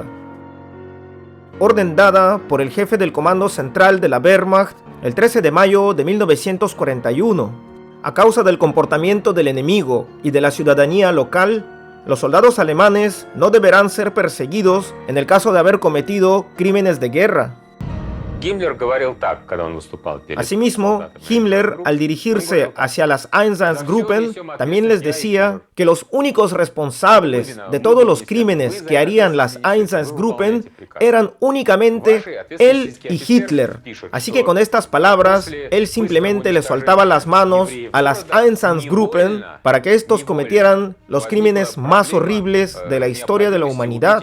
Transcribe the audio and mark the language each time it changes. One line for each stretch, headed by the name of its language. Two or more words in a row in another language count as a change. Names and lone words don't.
Spanish: Orden dada por el jefe del Comando Central de la Wehrmacht el 13 de mayo de 1941. A causa del comportamiento del enemigo y de la ciudadanía local, los soldados alemanes no deberán ser perseguidos en el caso de haber cometido crímenes de guerra.
Russian: Гиммлер говорил так, когда он выступал перед
Spanish: Asimismo,
Russian: солдатами.
Spanish: Himmler, al dirigirse hacia las Einsatzgruppen, también les decía que los únicos responsables de todos los crímenes que harían las Einsatzgruppen eran únicamente él y Hitler. Así que con estas palabras, él simplemente le soltaba las manos a las Einsatzgruppen para que estos cometieran los crímenes más horribles de la historia de la humanidad.